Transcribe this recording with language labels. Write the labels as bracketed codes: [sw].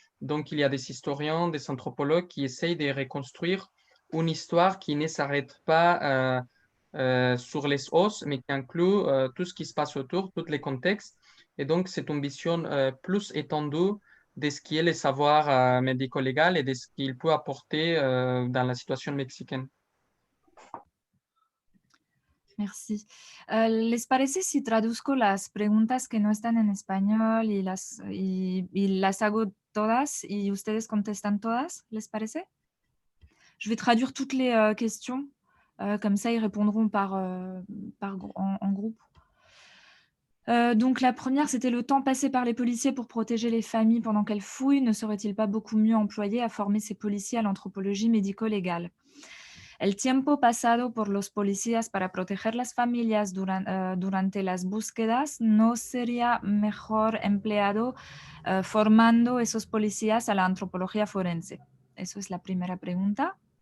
[fr] Donc, il y a des historiens, des anthropologues qui essayent de reconstruire une histoire qui ne s'arrête pas sur les os, mais qui inclut tout ce qui se passe autour, tous les contextes. Et donc, c'est une vision plus étendue de ce qui est le savoir médico-légal et de ce qu'il peut apporter dans la situation mexicaine. Merci. [es] ¿Les parece si traduzco las preguntas que no están en español y las hago todas y ustedes contestan todas? ¿Les parece? [fr] Je vais traduire toutes les questions. Comme ça, ils répondront en groupe. Donc la première, c'était le temps passé par les policiers pour protéger les familles pendant qu'elles fouillent. Ne serait-il pas beaucoup mieux employé à former ces policiers à l'anthropologie médico-légale? [es] El tiempo pasado por los policías para proteger las familias durante las búsquedas no sería mejor empleado formando esos policías a la antropología forense. Eso es la primera pregunta.